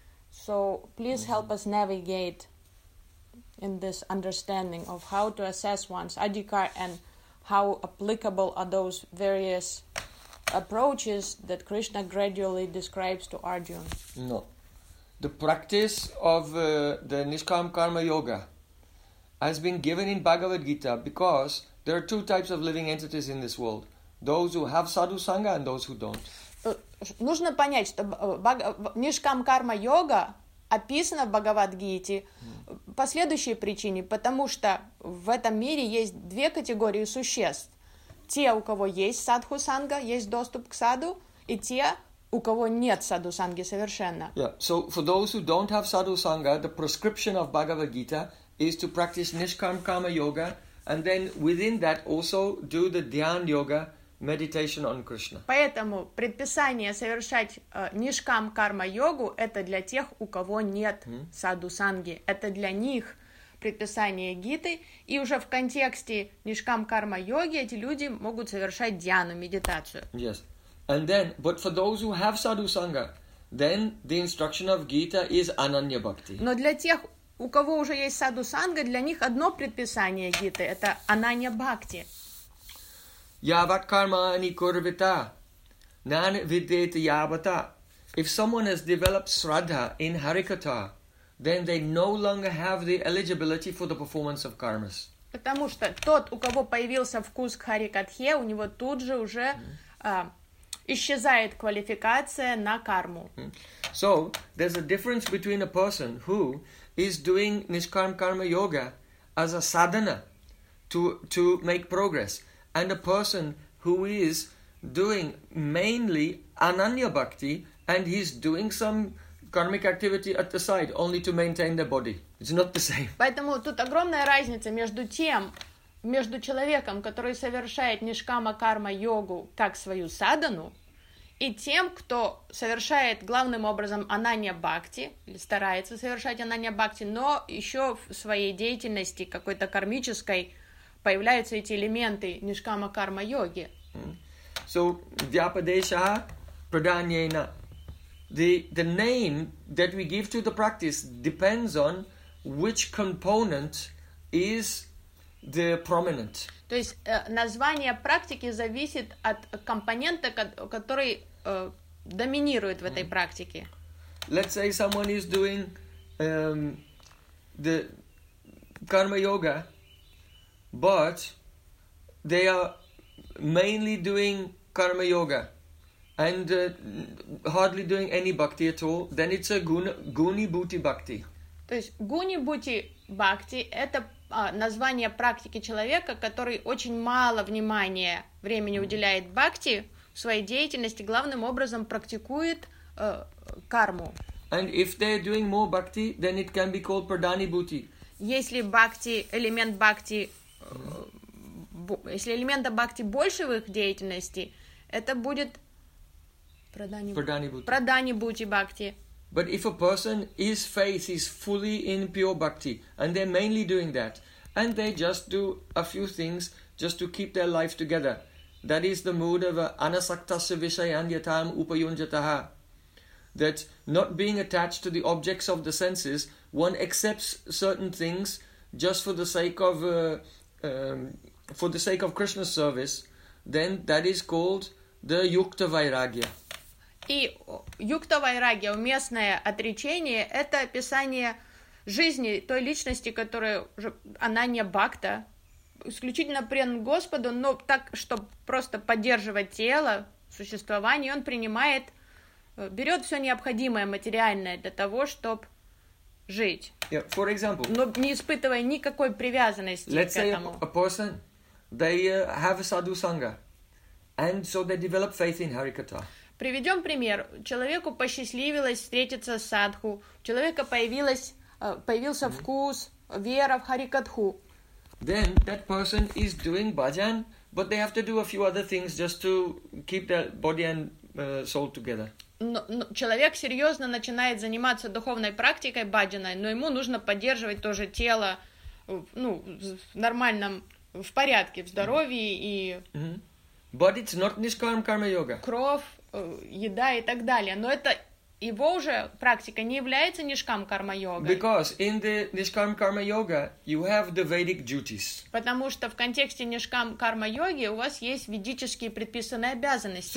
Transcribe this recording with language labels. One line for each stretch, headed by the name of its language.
English: So please help us navigate in this understanding of how to assess one's adhikar and how applicable are those various approaches that Krishna gradually describes to Arjuna. No. The practice of the Nishkam Karma Yoga has been given in Bhagavad Gita because there are two types of living entities in this world: those who have sadhu sangha and those who don't.
Russian: Нужно понять, что нишкам карма йога описана в Бхагавад-гите по следующей причине: потому что в этом мире есть две категории существ: те, у кого есть садху санга, есть доступ к саду, и те, у кого нет садху санги совершенно.
English: Yeah. So for those who don't have sadhu sangha, the prescription of Bhagavad Gita is to practice nishkam karma yoga. And then within that also do the dhyan yoga, meditation on Krishna.
Russian: Поэтому предписание совершать нишкам карма йогу — это для тех, у кого нет саду санги. Это для них предписание гиты. И уже в контексте нишкам карма йоги эти люди могут совершать дьяну, медитацию.
English: Yes. And then, but for those who have sadhu sangha, then the instruction of Gita is Ananya Bhakti.
Russian: Но для тех, у кого уже есть саду санга, для них одно предписание Гиты – это Ананья Бхакти.
Sanskrit: Yavat karma ni kurvita, nan vidyate yavata.
English: If someone has developed Shraddha in Harikatha, then they no longer have the eligibility for the performance of karmas.
Russian: Потому что тот, у кого появился вкус к Харикатхе, у него тут же уже исчезает квалификация на карму.
English: So, there's a difference between a person who is doing Nishkarma Karma Yoga as a sadhana to make progress, and a person who is doing mainly Ananya Bhakti, and he's doing some karmic activity at the side, only to maintain the body. It's not the same.
Russian: Поэтому тут огромная разница между тем, между человеком, который совершает Нишкама Карма Йогу как свою садхану, и тем, кто совершает главным образом Ананья Бхакти, или старается совершать Ананья Бхакти, но еще в своей деятельности какой-то кармической появляются эти элементы Нишкама Карма Йоги.
English: So, Vyapadesha Pradanyena. The name that we give to the practice depends on which component is the prominent.
Russian: То есть название практики зависит от компонента, который доминирует в этой практике.
English: Let's say someone is doing the karma yoga, but they are mainly doing karma yoga and hardly doing any bhakti at all, then it's a guni bhuti bhakti.
Russian: То есть guni bhuti bhakti – это название практики человека, который очень мало внимания времени уделяет бхакти в своей деятельности, главным образом практикует карму.
English: And if they're doing more bhakti, then it can be called pradani bhuti.
Russian: Если бхакти, элемент бхакти, если элемента бхакти больше в их деятельности, это будет Pradani Bhuti Bhakti.
English: But if a person, his faith is fully in pure bhakti, and they're mainly doing that, and they just do a few things just to keep their life together, that is the mood of
Sanskrit: anasaktasya visayanyatam upayunjataha,
English: that not being attached to the objects of the senses, one accepts certain things just for the sake of Krishna's service, then that is called the yukta vairagya.
Russian: И юкта-вайрагья, уместное отречение, это описание жизни той личности, которая уже Ананья Бхакта, исключительно предан Господу, но так, чтобы просто поддерживать тело, существование, он принимает, берет все необходимое материальное для того, чтобы жить.
English: Yeah, for example,
Russian: но не испытывая никакой привязанности
English: let's
Russian: к этому.
English: Let's say a person, they have a sadhu sangha, and so they develop faith in Harikatha.
Russian: Приведем пример. Человеку посчастливилось встретиться с садху. У человека появился вкус, вера в Харикатху.
English: Then that person is doing bhajan, but they have to do a few other things just to keep their body and soul together.
Russian: Но человек серьезно начинает заниматься духовной практикой бхаджаной, но ему нужно поддерживать тоже тело, ну, в нормальном, в порядке, в здоровье и...
English: But it's not Nishkarma Karma Yoga.
Russian: Кровь, еда и так далее, но это его уже практика не является нишкам карма йога.
English: Because in the nishkam karma yoga you have the Vedic duties.
Russian: Потому что в контексте нишкам карма йоги у вас есть ведические предписанные обязанности.